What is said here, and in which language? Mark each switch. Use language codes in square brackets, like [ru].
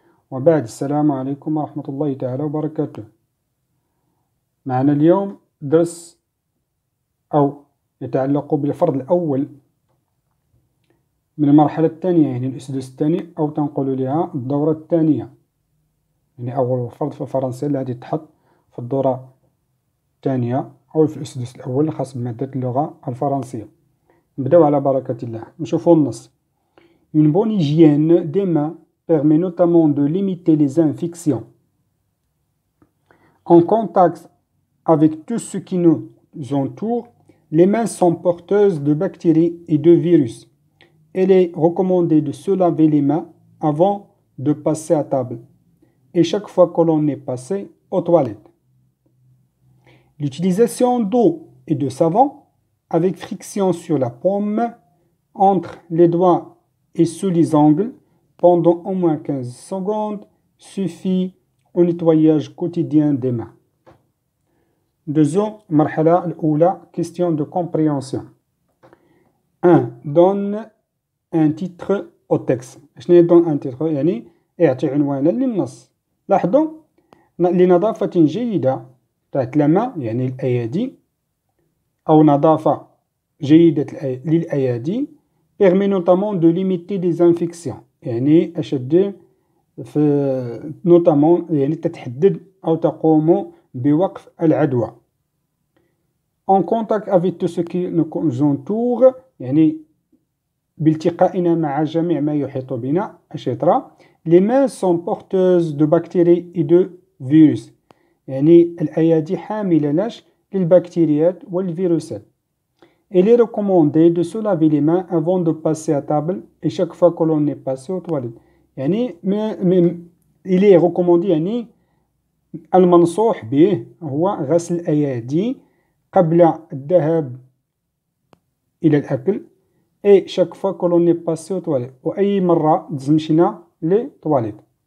[ar] وبعد، السلام عليكم ورحمة الله تعالى وبركاته. معنا اليوم درس أو يتعلق بالفرض الأول من المرحلة الثانية، يعني الأسدس الثاني، أو تنقل لها الدورة الثانية، يعني أول فرض في الفرنسية اللي غادي يتحط في الدورة الثانية أو في الأسدس الأول خاص بمادة اللغة الفرنسية. نبداو على بركة الله. نشوفو النص. [fr] Une bonne hygiène des mains permet notamment de limiter les infections. En contact avec tout ce qui nous entoure, les mains sont porteuses de bactéries et de virus. Il est recommandé de se laver les mains avant de passer à table et chaque fois que l'on est passé aux toilettes. L'utilisation d'eau et de savon avec friction sur la paume, entre les doigts et sous les ongles pendant au moins 15 secondes suffit au nettoyage quotidien des mains. Deuxième marhala الأولى, question de compréhension. 1. Donne un titre au texte. [ar] شنو هي [fr] donne un titre؟ [ar] يعني اعطي عنوانا للنص. لاحظوا لنظافة جيدة تاعت لما يعني الأيادي أو نظافة جيدة للأيادي [fr] permet notamment de limiter les infections، [ar] يعني أشد في notamment يعني تتحدد أو تقوم بوقف العدوى. [fr] En contact avec tout ce qui nous entoure، [ar] يعني بالتقائنا مع جميع ما يحيط بنا. الشطرة. [fr] Les mains sont porteuses de bactéries et de virus، [ar] يعني الأيادي حاملة للبكتيريات والفيروسات. [fr] Il est recommandé de se laver les mains avant de passer à table et chaque fois que l'on est passé aux toilettes. [ar] يعني [fr] il est recommandé [ar] يعني المنصوح به هو غسل الأيادي قبل الذهاب إلى الأكل [fr] et chaque fois que l'on est passé aux toilettes، [ar] وأي مرة مشينا لي toilettes.